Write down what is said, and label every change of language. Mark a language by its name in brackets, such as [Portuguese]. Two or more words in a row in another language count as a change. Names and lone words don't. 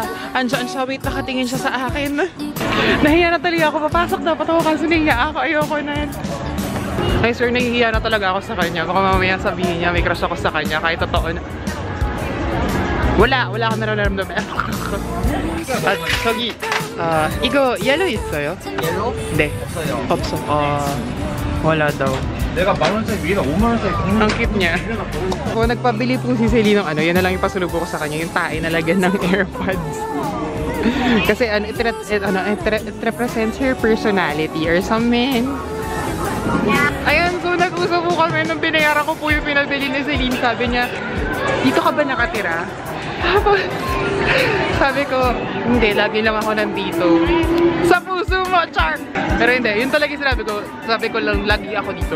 [Filipino] Wait, nakatingin siya sa akin. Nahiya na talaga ako. Papasok dapat ako kasi nahiya ako. Ayoko na. Ay sir, nahihiya na talaga ako sa kanya. Baka mamaya sabihin niya may crush ako sa kanya. Kahit totoo na. Wala akong nararamdaman. At, [Korean] Sogi, 이거 yellow 있어요? Yellow? 네. 없어요. 없어. [Filipino] Wala daw. [Korean] 내가 10,000원짜리 위에다 50,000원짜리 [Filipino] Ang cute niya. Kung nagpabili po si Celine ng ano, yan na lang yung pasulubong ko sa kanya, yung tae na lagyan ng AirPods. [English] Kasi it represents her personality or something. [Filipino] Ayun, so nag-usap po kami nung binayaran ko po yung pinabili ni Celine. Sabi niya, dito ka ba nakatira? Sabi ko, hindi, lagi lang ako nandito. Sa puso mo, char! Pero hindi, yun talaga yung sinabi ko. Sabi ko lang, lagi ako dito.